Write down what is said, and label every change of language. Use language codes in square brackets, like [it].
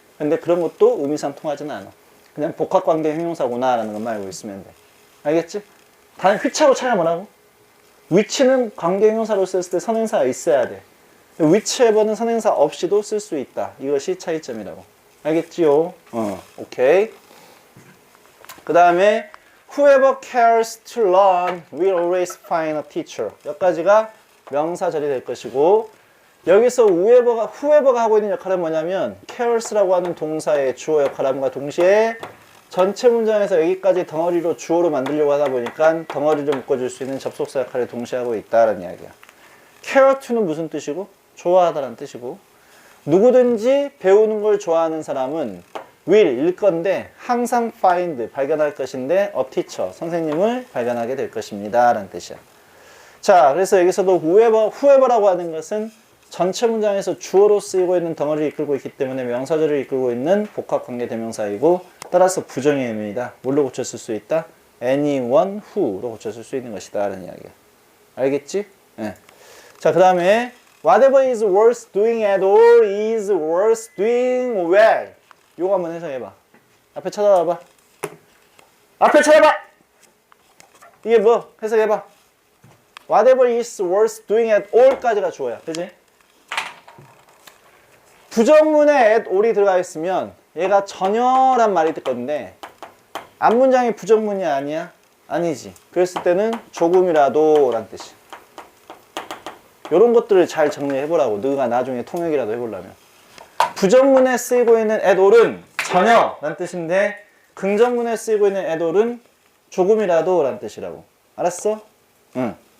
[ko] 근데 그런 것도 의미상 통하지는 않아. 그냥 복합관계 형용사구나 라는 것만 알고 있으면 돼. 알겠지? 단 which하고 차이가 뭐라고? which는 관계 형용사로 쓸 때 선행사가 있어야 돼. whichever는 선행사 없이도 쓸 수 있다. 이것이 차이점이라고. 알겠지요? 오케이. 그 다음에 [en] whoever cares to learn will always find a teacher. [ko] 여기까지가 명사절이 될 것이고 여기서 whoever가 하고 있는 역할은 뭐냐면 cares라고 하는 동사의 주어 역할함과 동시에 전체 문장에서 여기까지 덩어리로 주어로 만들려고 하다 보니까 덩어리를 묶어줄 수 있는 접속사 역할을 동시에 하고 있다라는 이야기야. care to는 무슨 뜻이고? 좋아하다라는 뜻이고 누구든지 배우는 걸 좋아하는 사람은 will 일 건데 항상 find 발견할 것인데 a teacher 선생님을 발견하게 될 것입니다 라는 뜻이야. 자, 그래서 여기서도 whoever라고 하는 것은 전체 문장에서 주어로 쓰이고 있는 덩어리를 이끌고 있기 때문에 명사절을 이끌고 있는 복합관계 대명사이고 따라서 부정의 의미이다. 뭘로 고쳤을 수 있다? anyone who로 고쳤을 수 있는 것이다 라는 이야기야. 알겠지? 네. 자, 그 다음에 [en] whatever is worth doing at all is worth doing well. [ko] 요거 한번 해석해봐. 앞에 찾아봐봐. 앞에 찾아봐! 이게 뭐? 해석해봐. [en] whatever is worth doing at all [ko] 까지가 주어야. 그지? 부정문에 at all이 들어가 있으면 얘가 전혀란 말이 됐건데 앞문장이 부정문이 아니야? 아니지. 그랬을 때는 조금이라도 라는 뜻이야. 요런 것들을 잘 정리해보라고. 너가 나중에 통역이라도 해보려면. 부정문에 쓰이고 있는 at all은 전혀 라는 뜻인데 긍정문에 쓰이고 있는 at all은 조금이라도 라는 뜻이라고. 알았어? 응.